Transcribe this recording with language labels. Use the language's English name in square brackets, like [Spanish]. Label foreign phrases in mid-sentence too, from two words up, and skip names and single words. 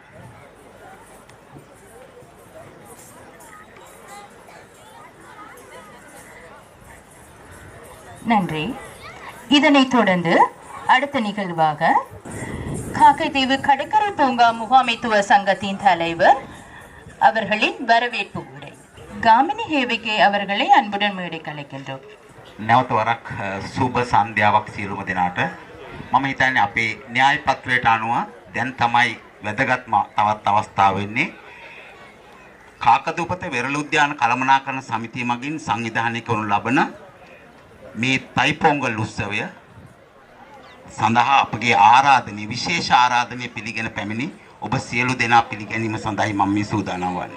[Tamil] நன்றி. இதனைத் தொடர்ந்து அடுத்த நிகழ்வாக காக்கைதீவு கடற்கரை பூங்கா முகாமைத்துவ சங்கத்தின் தலைவர் அவர்களின் வரவேற்பு உரை காமினி ஹேவிகே அவர்களை அன்புடன் மேடைக்கு அழைக்கின்றோம். [Sinhala] නැවත වරක් සුබ සන්ධ්‍යාවක් සියලුම දෙනාට. මම හිතන්නේ අපේ න්‍යාය පත්‍රයට අනුව දැන් තමයි වැදගත්ම තවත් අවස්ථාව වෙන්නේ. කාකදුපත වෙරළ උද්‍යාන කළමනාකරණ සමිතිය මගින් සංවිධානය කරනු ලබන මේ තයිපොංගල් උත්සවය සඳහා අපගේ ආරාධනය විශේෂ ආරාධනය පිළිගෙන පැමිණි ඔබ සියලු දෙනා පිළිගැනීම සඳහායි මම මේ සූදානම් වන්නේ.